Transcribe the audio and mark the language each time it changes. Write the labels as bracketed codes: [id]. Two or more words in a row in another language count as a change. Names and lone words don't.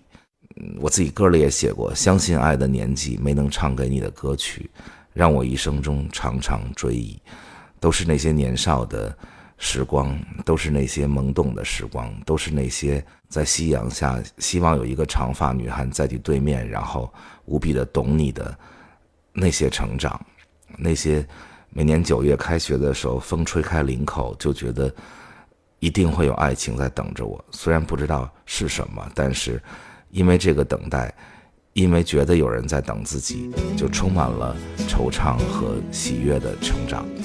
[zh] 我自己歌裡也寫過，相信愛的年紀沒能唱給你的歌曲，讓我一生中常常追憶。都是那些年少的時光，都是那些懵懂的時光，都是那些在夕陽下希望有一個長髮女孩在你對面，然後無比的懂你的那些成長。那些每年9 月開學的時候，風吹開領口，就覺得一定會有愛情在等着我，雖然不知道是什麼，但是因為這個等待，因為覺得有人在等自己，就充滿了惆悵和喜悅的成長。